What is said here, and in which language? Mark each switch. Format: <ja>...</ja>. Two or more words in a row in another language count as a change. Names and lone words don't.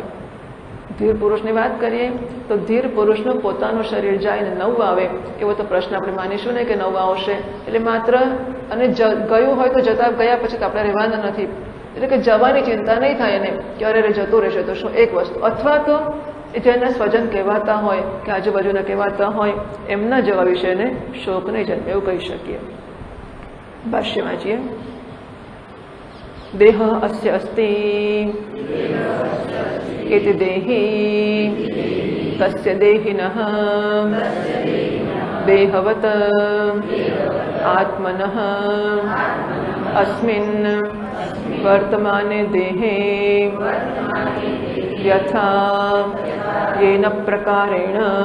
<gu>ધીર પુરુષની વાત કરીએ તો ધીર પુરુષનું પોતાનું શરીર જાય ને નવું આવે એવો તો પ્રશ્ન આપણે માનીશું ને કે નવું આવશે એટલે માત્ર, અને ગયું હોય તો ગયા પછી તો આપણે રહેવાના નથી, એટલે કે જવાની ચિંતા નહીં થાય એને કે અરે જતું રહેશે તો શું, એક વસ્તુ. અથવા તો જેના સ્વજન કહેવાતા હોય કે આજુબાજુના કહેવાતા હોય એમના જવા વિશે એને શોક નહીં જાય એવું કહી શકીએ. ભાષ્ય વાંચીએ.</gu> <sa>देह अस्य अस्ति इति देहि तस्य देहिनः देहवत् आत्मनः अस्मिन् वर्तमाने देहे यथा येन प्रकारेण</sa>